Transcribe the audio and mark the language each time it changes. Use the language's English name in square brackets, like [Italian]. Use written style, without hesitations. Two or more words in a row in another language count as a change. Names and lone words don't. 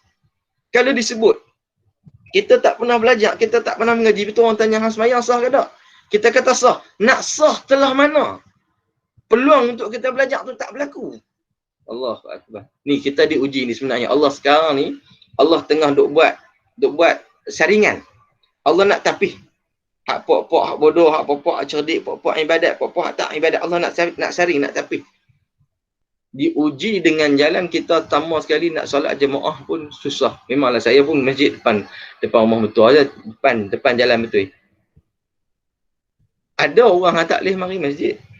[Malay] Kalau disebut kita tak pernah belajar, kita tak pernah mengaji, betul orang tanya hang sembahyang sah ke tak? Kita kata sah. Nak sah telah mana? Peluang untuk kita belajar tu tak berlaku. [Arabic] Allahu Akbar. [Malay] Ni kita diuji ni sebenarnya. Allah sekarang ni, Allah tengah duk buat saringan. Allah nak tapih. Hak pok-pok, hak bodoh, hak pok-pok, hak cerdik, pok-pok ibadat, pok-pok hak tak ibadat. Allah nak saring, nak tapih. Diuji dengan jalan kita tambah sekali nak solat jemaah pun susah. Memanglah saya pun masjid depan rumah betul aja, depan jalan betul. Ada orang yang tak boleh mari masjid.